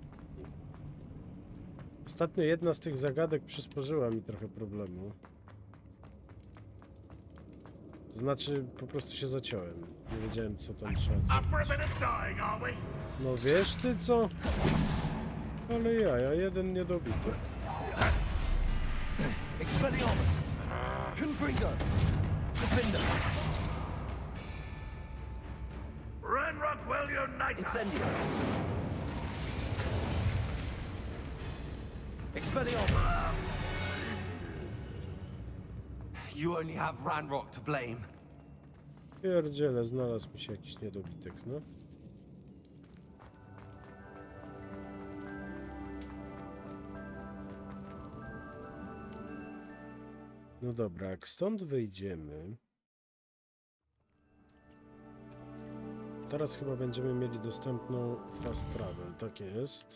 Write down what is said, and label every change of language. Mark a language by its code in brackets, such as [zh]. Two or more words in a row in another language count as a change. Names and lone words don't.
[pl] Ostatnio jedna z tych zagadek przysporzyła mi trochę problemu. To znaczy, po prostu się zaciąłem. Nie wiedziałem, co tam trzeba zrobić. No wiesz ty co? Ale ja jeden niedobity. Expelliarmus. Confringo. Defender. Ranrock Expel Uniter! Incendio! Expelliarmus! [en] You only have Ranrock to blame. [pl] Pierdziele, znalazł mi się jakiś niedobitek, no. No dobra, jak stąd wyjdziemy... Teraz chyba będziemy mieli dostępną [en] fast travel, [pl] tak jest.